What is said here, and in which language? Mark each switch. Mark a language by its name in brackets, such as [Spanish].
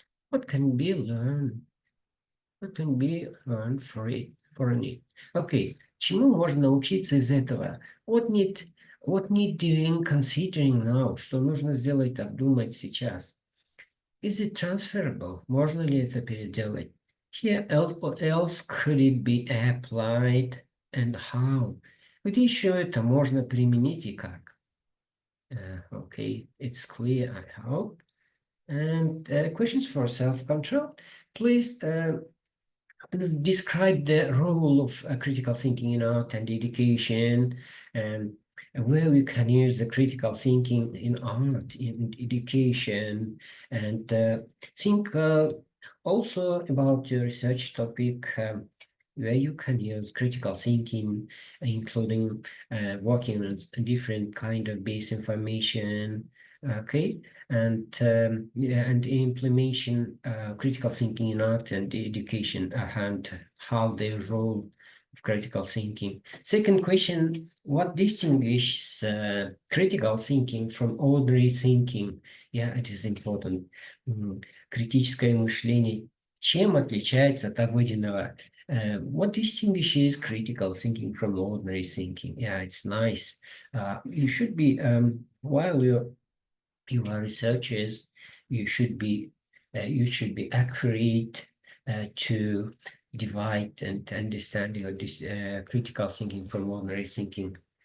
[English] What can be learned? What can be learned from it? [Russian] Okay, чему можно научиться из этого? [English] What need doing, considering now? [Russian] Что нужно сделать, обдумать сейчас? [English] Is it transferable? [Russian] Можно ли это переделать? [English] Here else could it be applied and how? [Russian] Где еще это можно применить и как? [English] Okay, it's clear, I hope. And questions for self-control. Please describe the role of critical thinking in art and education, and where we can use the critical thinking in art, in education, and think also about your research topic, where you can use critical thinking, including working on different kind of base information, okay? And yeah, and implementation critical thinking in art and education, and how they role of critical thinking. Second question, what distinguishes critical thinking from ordinary thinking? Yeah, it is important. [Russian] Критическое мышление. Чем отличается от обыденного? [English] What distinguishes critical thinking from ordinary thinking? Yeah, it's nice. You should be, while you are researchers, you should be accurate to divide and understand your critical thinking from ordinary thinking.